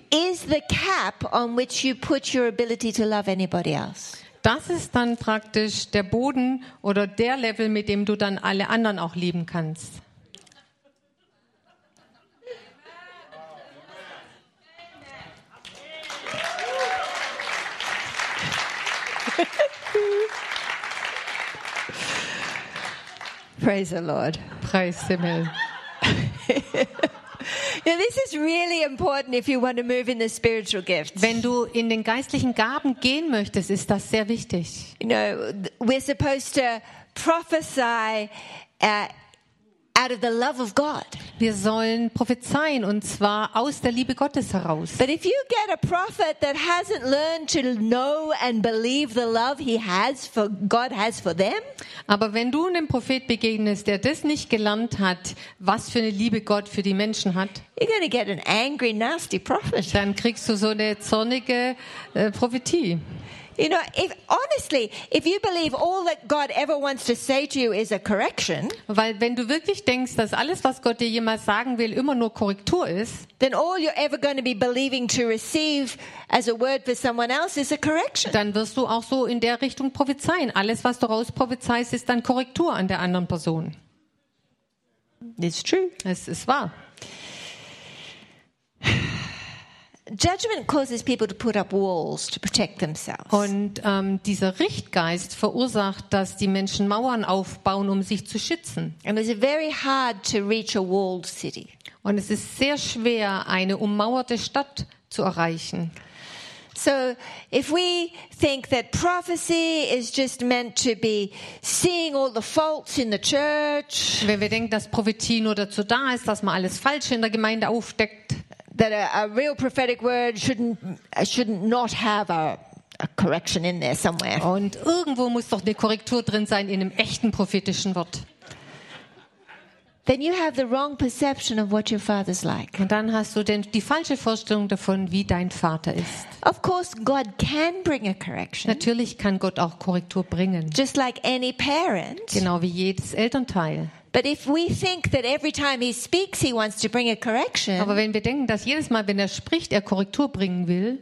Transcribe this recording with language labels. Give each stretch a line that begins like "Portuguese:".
English: Is the cap on which you put your ability to love anybody else.
German: Das ist dann praktisch der Boden oder der Level, mit dem du dann alle anderen auch lieben kannst.
English: Praise the Lord.
German: Preis dem Herrn.
English: Now this is really important if you want to move in the spiritual gifts.
German: Wenn du in den geistlichen Gaben gehen möchtest, ist das sehr wichtig.
English: You know, we're supposed to prophesy out of the love of God.
German: Wir sollen prophezeien und zwar aus der Liebe Gottes heraus.
English: But if you get a prophet that hasn't learned to know and believe the love he has for God has for them,
German: aber wenn du einem Prophet begegnest, der das nicht gelernt hat, was für eine Liebe Gott für die Menschen hat,
English: you're gonna get an angry, nasty prophet.
German: Dann kriegst du so eine zornige Prophetie.
English: You know, if honestly, if you believe all that God ever wants to say to you is a correction,
German: weil wenn du wirklich denkst, dass alles, was Gott dir jemals sagen will, immer nur Korrektur ist,
English: then all you're ever going to be believing to receive as a word for someone else is a correction.
German: Dann wirst du auch so in der Richtung prophezeien. Alles, was du raus prophezeist, ist dann Korrektur an der anderen Person.
English: It's true.
German: Es ist wahr.
English: Judgment causes people to put up walls to protect themselves.
German: Und dieser Richtgeist verursacht, dass die Menschen Mauern aufbauen, um sich zu schützen.
English: And it's very hard to reach a walled city.
German: Und es ist sehr schwer, eine ummauerte Stadt zu erreichen.
English: So if we think that prophecy is just meant to be seeing all the faults in the church,
German: wenn wir denken, dass Prophetie nur dazu da ist, dass man alles Falsche in der Gemeinde aufdeckt,
English: that a real prophetic word shouldn't not have a correction in there somewhere.
German: Und irgendwo muss doch eine Korrektur drin sein in einem echten prophetischen Wort.
English: Then you have the wrong perception of what your father's like.
German: Und dann hast du denn die falsche Vorstellung davon, wie dein Vater ist.
English: Of course God can bring a correction.
German: Natürlich kann Gott auch Korrektur bringen.
English: Just like any parent.
German: Genau wie jedes Elternteil.
English: But if we think that every time he speaks he wants to bring a correction.
German: Aber wenn wir denken, dass jedes Mal, wenn er spricht, er Korrektur bringen will.